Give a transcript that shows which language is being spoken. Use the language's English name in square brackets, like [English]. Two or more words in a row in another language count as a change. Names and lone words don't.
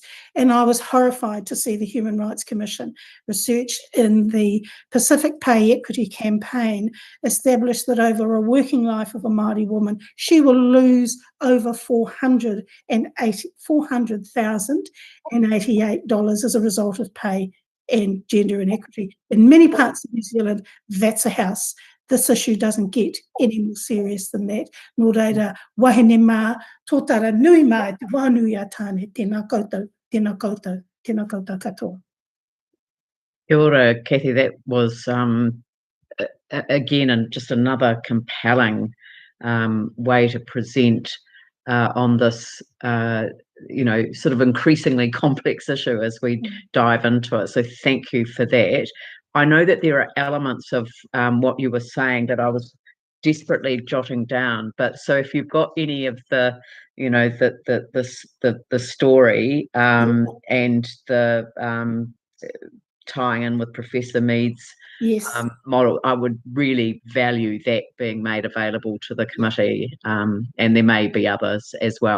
[English] And I was horrified to see the Human Rights Commission research in the Pacific Pay Equity Campaign establish that over a working life of a Māori woman, she will lose over $400,088 as a result of pay and gender inequity. In many parts of New Zealand, that's a house. This issue doesn't get any more serious than that. [Māori] Nō reira, wahine mā, tōtara nui mā te wānui a tāne, tēnā koutou, tēnā koutou, tēnā koutou katoa. Kia ora, [English] Kathy, that was again and just another compelling way to present on this sort of increasingly complex issue as we dive into it. So thank you for that. I know that there are elements of what you were saying that I was desperately jotting down, but so if you've got any of the story and the tying in with Professor Mead's model, I would really value that being made available to the committee, and there may be others as well.